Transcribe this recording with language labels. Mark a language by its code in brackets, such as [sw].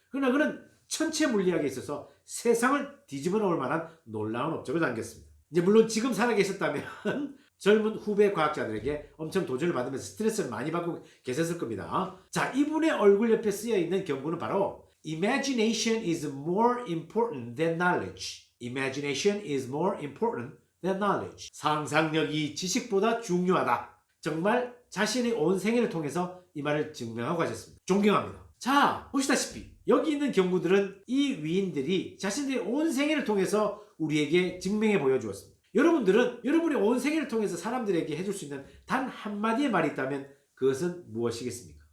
[ko] 그러나 그는 천체 물리학에 있어서 세상을 뒤집어 놓을 만한 놀라운 업적을 남겼습니다. 이제 물론 지금 살아계셨다면 젊은 후배 과학자들에게 엄청 도전을 받으면서 스트레스를 많이 받고 계셨을 겁니다. 자, 이분의 얼굴 옆에 쓰여 있는 경구는 바로 [en] Imagination is more important than knowledge. Imagination is more important than knowledge. [ko] 상상력이 지식보다 중요하다. 정말 자신의 온 생애를 통해서 이 말을 증명하고 하셨습니다. 존경합니다. 자, 보시다시피 여기 있는 경구들은 이 위인들이 자신들의 온 생애를 통해서 우리에게 증명해 보여주었습니다. 여러분들은 여러분의 온 생애를 통해서 사람들에게 해줄 수 있는 단 한마디의 말이 있다면 그것은 무엇이겠습니까?